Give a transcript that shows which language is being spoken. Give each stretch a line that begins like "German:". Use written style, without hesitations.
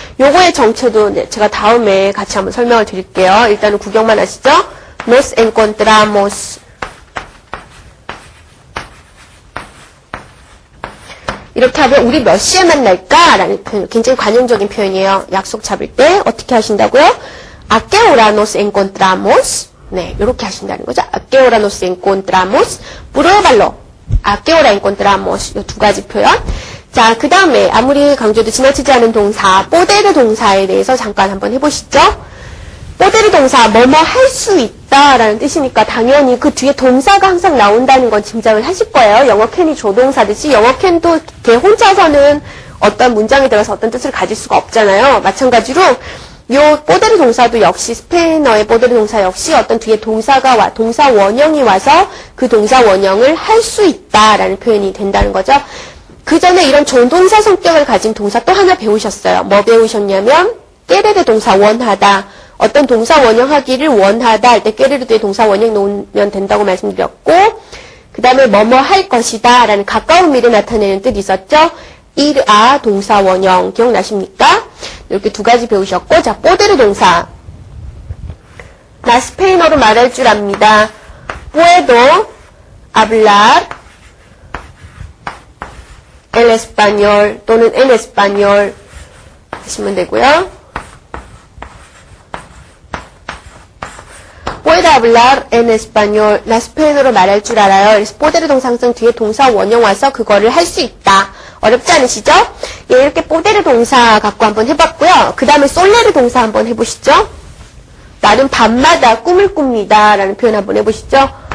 Korean: 요거의 정체도 제가 다음에 같이 한번 설명을 드릴게요. 일단은 구경만 하시죠.
Spanish: Nos encontramos.
Korean: 이렇게 하면 우리 몇 시에 만날까? 라는 표현, 굉장히 관용적인 표현이에요. 약속 잡을 때 어떻게 하신다고요?
Spanish: A qué hora nos encontramos?
Korean: 네, 이렇게 하신다는 거죠.
Spanish: A qué hora nos encontramos? Pruébalo. ¿A qué hora encontramos?
Korean: 이 두 가지 표현. 자, 그 다음에 아무리 강조도 지나치지 않은 동사, poder 동사에 대해서 잠깐 한번 해보시죠. poder 동사, 뭐뭐 할 수 있다라는 뜻이니까 당연히 그 뒤에 동사가 항상 나온다는 건 짐작을 하실 거예요. 영어 캔이 조동사듯이 영어 캔도 걔 혼자서는 어떤 문장에 들어서 어떤 뜻을 가질 수가 없잖아요. 마찬가지로 요 poder 동사도 역시 스페인어의 poder 동사 역시 어떤 뒤에 동사가 동사 원형이 와서 그 동사 원형을 할 수 있다라는 표현이 된다는 거죠. 그 전에 이런 조동사 성격을 가진 동사 또 하나 배우셨어요. 뭐 배우셨냐면 querer 동사 원하다. 어떤 동사 원형 하기를 원하다 할 때 querer의 동사 원형 놓으면 된다고 말씀드렸고 그 다음에 뭐뭐 할 것이다 라는 가까운 미래 나타내는 뜻이 있었죠. ir a 동사 원형 기억나십니까? 이렇게 두 가지 배우셨고 자 poder 동사 나 스페인어로 말할 줄 압니다.
Spanish: puedo hablar el español
Korean: 또는
Spanish: el español
Korean: 하시면 되고요.
Spanish: puedo hablar en español.
Korean: 나 스페인어로 말할 줄 알아요. 그래서 poder 동사성 뒤에 동사 원형 와서 그거를 할 수 있다. 어렵지 않으시죠? 예, 이렇게 poder 동사 갖고 한번 해봤고요. 그 다음에 soñar 동사 한번 해보시죠. 나는 밤마다 꿈을 꿉니다. 라는 표현 한번 해보시죠.